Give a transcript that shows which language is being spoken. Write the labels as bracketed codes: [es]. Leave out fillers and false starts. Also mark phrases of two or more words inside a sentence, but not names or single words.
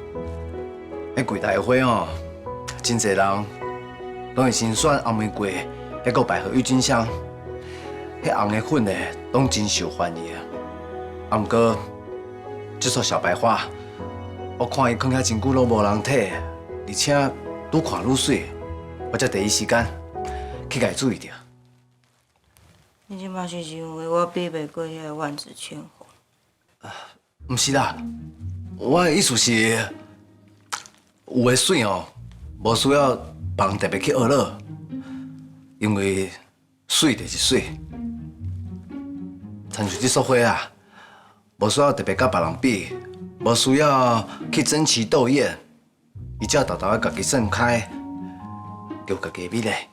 [nan] 迄柜台的花哦，真侪人拢会先选红玫瑰，还有百合郁金香，迄红的粉的拢真受欢迎啊。啊，毋过这束小白花，我看伊放遐真久拢无人摕，而且愈看愈水，我才第一时间去甲伊注意着。你即摆是因为我比袂过迄个万紫千红？毋是啦，我的意思是，有的水哦，无需要别人特别去学了，因为水就是水。亲像这束花啊，无需要特别甲别人比，无需要去争奇斗艳，伊只要豆豆家己盛开，有家己的美丽。